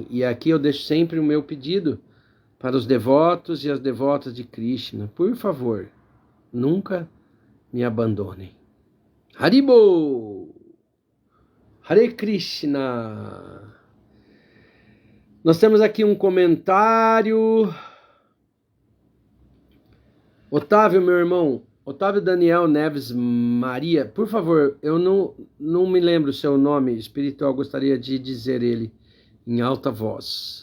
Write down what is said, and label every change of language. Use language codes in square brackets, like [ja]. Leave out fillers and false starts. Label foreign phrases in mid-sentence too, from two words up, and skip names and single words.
[pt] E aqui eu deixo sempre o meu pedido para os devotos e as devotas de Krishna. Por favor, nunca me abandonem. [sa] Haribo! Hare Krishna! [pt] Nós temos aqui um comentário. Otávio, meu irmão, Otávio Daniel Neves Maria, por favor, eu não me lembro o seu nome espiritual, gostaria de dizer ele em alta voz.